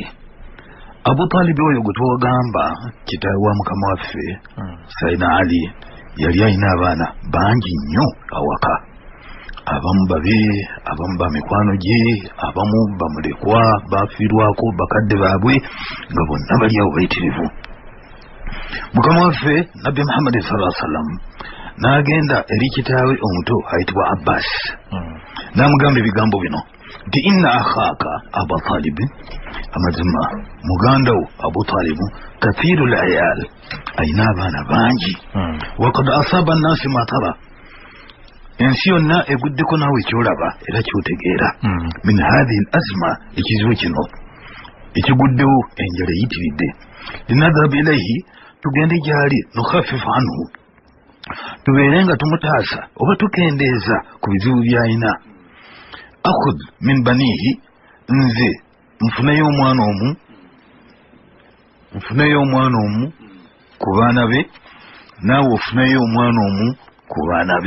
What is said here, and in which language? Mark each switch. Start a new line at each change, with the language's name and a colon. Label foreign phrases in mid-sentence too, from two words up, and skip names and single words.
Ganda: Abu Talib oyo gwe twagamba kitaawe wa Mukama waffe Sayyidina Ali yali alina abaana bangi nnyo awaka. Abamu babe, abamu ba mikwano gye, abamu bamulekwa, bafiirwako bakadde baabwe, nga bonna bali awo bayitirivu. Mukama waffe Nabbi Muhammad
Arabic: صلى الله عليه وسلم
Ganda: n'agenda eri kitaawe omuto ayitibwa Abbas, n'amugamba ebigambo bino nti
Arabic: إن أخاك أبو طالب,
Ganda: amazima muganda wo Abu Talib
Arabic: كثير العيال,
Ganda: ayina abaana bangi.
Arabic: وقد أصاب الناس ما ترى,
Ganda: ensi yonna eguddeko naawe kyolaba era kyotegeera.
Arabic: من هذه الأزمة,
Ganda: ekizibu kino ekiguddewo, enjala eyitiridde.
Arabic: لنذهب إليه,
Ganda: tugende gyali,
Arabic: نخفف عنه,
Ganda: tubeere nga tumutaasa oba tukendeeza ku bizibu by'alina.
Arabic: آخذ من بنيه,
Ganda: nze nfuneyo omwana omu ku baana be, naawe ofuneyo omwana omu ku baana be.